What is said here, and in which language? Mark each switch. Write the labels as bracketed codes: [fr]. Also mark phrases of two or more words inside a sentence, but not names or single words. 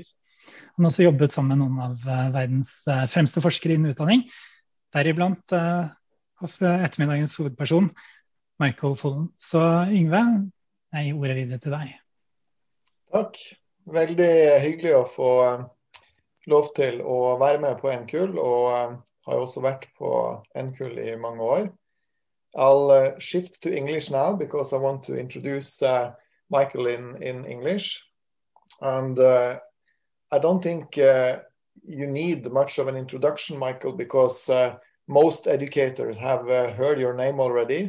[no] Han har også jobbet sammen med noen av verdens fremste forskere innen utdanning, deriblant ettermiddagens hovedperson, Michael Fullan. Så Yngve, jeg gir ordet videre til deg. Takk. Veldig hyggelig å få lov til å være med på NKUL, og har også vært på NKUL i mange år. [en] I'll shift to English now because I want to introduce Michael in English. And I don't think you need much of an introduction, Michael, because most educators have heard your name already.